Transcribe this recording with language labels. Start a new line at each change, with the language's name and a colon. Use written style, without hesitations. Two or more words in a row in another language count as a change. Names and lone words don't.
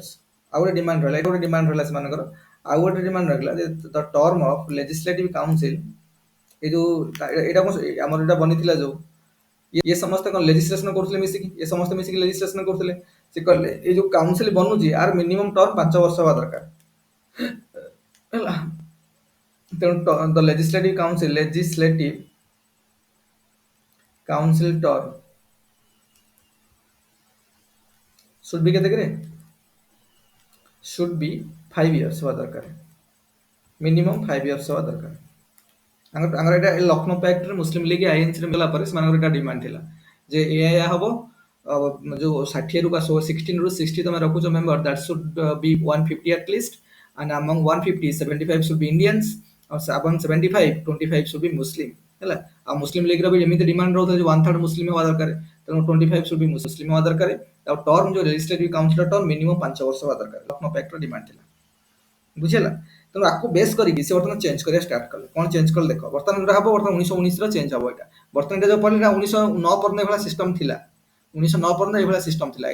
Odia: ଆଉ ଗୋଟେ ଡିମାଣ୍ଡ ରହିଲା, ଏଇଟା ଗୋଟେ ଡିମାଣ୍ଡ ରହିଲା ସେମାନଙ୍କର। ଆଉ ଗୋଟେ ଡିମାଣ୍ଡ ରହିଲା ଯେ
English: the term of legislative council
Odia: ଏଇ ଯୋଉ ଏଇଟା ଆମର ଏଇଟା ବନିଥିଲା ଯୋଉ ଇଏ ସମସ୍ତେ କ'ଣ ଲେଜିସ୍ଲେସନ କରୁଥିଲେ ମିଶିକି, ଏ ସମସ୍ତେ ମିଶିକି ଲେଜିସ୍ଲେସନ କରୁଥିଲେ। ସେ କହିଲେ ଏଇ ଯୋଉ କାଉନସିଲ ବନୁଛି ଆର
English: minimum term
Odia: 5 ବର୍ଷ ହବା ଦରକାର ହେଲା। ତେଣୁ
English: the legislative council term should be
Odia: କେତେ କେରେ?
English: should be 5 years
Odia: ହବା ଦରକାର। ମିନିମମ୍ 5 years ହବା ଦରକାର। ଆମର ଏଇଟା ଲକ୍ଷ୍ନୌ ପ୍ୟାକ୍ଟରେ ମୁସଲିମ ଲିଗ ଆଇଏନ୍ସି ରେ ଗଲା ପରେ ସେମାନଙ୍କର ଏଇଟା ଡିମାଣ୍ଡ ଥିଲା ଯେ ଏଇଆ ହବ ଯୋଉ 60 ରୁ 16 ରୁ 60 ତମେ ରଖୁଛ
English: member that should be
Odia: 150
English: at least and among 150 75 should be Indians
Odia: ଆଉ
English: among 75 25 should be Muslim
Odia: ହେଲା। ଆଉ ମୁସଲିମ ଲିଗର ବି ଏମିତି ଡିମାଣ୍ଡ ରହୁଥିଲା ଯେ 1/3 ମୁସଲିମ ହବା ଦରକାର। ତେଣୁ
English: 25 should be
Odia: ମୁସଲିମ ହବା ଦରକାର। ଆଉ ଟର୍ମ ଯୋଉ
English: legislative council-r term minimum
Odia: 5 ବର୍ଷ ହବା ଦରକାର। ଲକ୍ଷ୍ନୌ ପ୍ୟାକ୍ଟର ଡିମାଣ୍ଡ ଥିଲା। ବୁଝିହେଲା? ତେଣୁ ଆକୁ ବେସ୍ କରିକି ସେ ବର୍ତ୍ତମାନ ଚେଞ୍ଜ କରିବା ଷ୍ଟାର୍ଟ କଲେ। କ'ଣ ଚେଞ୍ଜ କଲେ ଦେଖ। ବର୍ତ୍ତମାନ ଯୋଉଟା ହବ ବର୍ତ୍ତମାନ 1919 ର ଚେଞ୍ଜ ହବ ଏଇଟା। ବର୍ତ୍ତମାନ ଏଇଟା ଯୋଉ ପଡ଼ିଲା 1909 ପର୍ଯ୍ୟନ୍ତ ଏଇଭଳିଆ ସିଷ୍ଟମ ଥିଲା। 1909 ପର୍ଯ୍ୟନ୍ତ ଏଇଭଳିଆ ସିଷ୍ଟମ ଥିଲା।